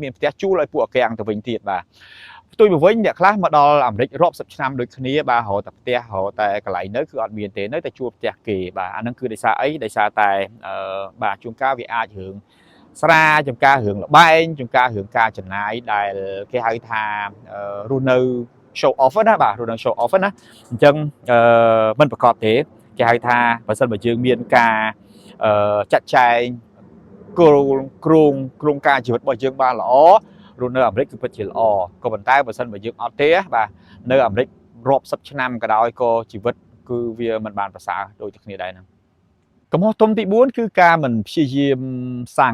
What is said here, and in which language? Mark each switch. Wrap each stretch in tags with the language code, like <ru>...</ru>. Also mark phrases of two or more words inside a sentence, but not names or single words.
<km>មានផ្ទះជួលឲ្យពួកអាកាំងទៅវិញទៀតបាទផ្ទុយមកវិញអ្នកខ្លះមកដល់អាមេរិករាប់សិបឆ្នាំដូចគ្នាបាទរកតែផ្ទះរកតែកន្លែងនៅគឺអត់មានទេនៅតែជួលផ្ទះគេបាទអាហ្នឹងគឺដោយសារអីដោយសារតែបាទជួនកាលវាអាចរឿងស្រាជួនកាលរឿងលបែងជួនកាលរឿងការចំណាយដែលគេហៅថារស់នៅ</km> <en>show off</en> <km>ណាបាទរស់នៅ</km> <en>show off</en> <km>ណាអញ្ចឹងមិនប្រកបទេគេហៅថាបើសិនបើយើងមានការចាត់ចែង គ្រោងការជីវិតរបស់យើងបានល្អរស់នៅអាមេរិកគឺពិតជាល្អក៏ប៉ុន្តែបើសិនបើយើងអត់ទេបាទនៅអាមេរិករាប់សិបឆ្នាំក៏ដោយក៏ជីវិតគឺវាមិនបានប្រសើរដូចតែគ្នាដែរហ្នឹងកំហុសធំទី4គឺការមិនព្យាយាមសាង</km>